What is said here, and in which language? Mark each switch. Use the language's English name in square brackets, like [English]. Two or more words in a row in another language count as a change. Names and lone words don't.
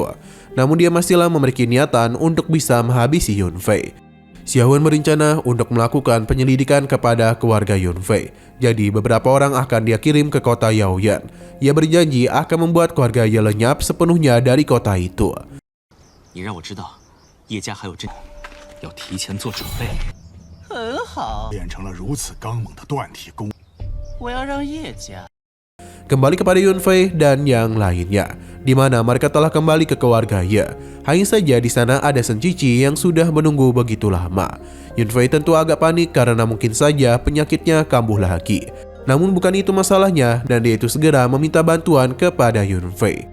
[Indonesian] Namun dia masihlah memiliki niatan untuk bisa menghabisi Yunfei. Xiaohuan berencana untuk melakukan penyelidikan kepada keluarga Yunfei. Jadi beberapa orang akan dia kirim ke kota Yaoyan. Ia berjanji akan membuat keluarga Ye lenyap sepenuhnya dari kota itu. [Chinese] 你让我知道叶家还有真，要提前做准备。很好，练成了如此刚猛的断体功，我要让叶家 [Indonesian] Kembali kepada Yunfei dan yang lainnya, di mana mereka telah kembali ke keluarga Ye. Hanya saja di sana ada Shen Qiqi yang sudah menunggu begitu lama. Yunfei tentu agak panik karena mungkin saja penyakitnya kambuh lagi. Namun bukan itu masalahnya dan dia itu segera meminta bantuan kepada Yunfei.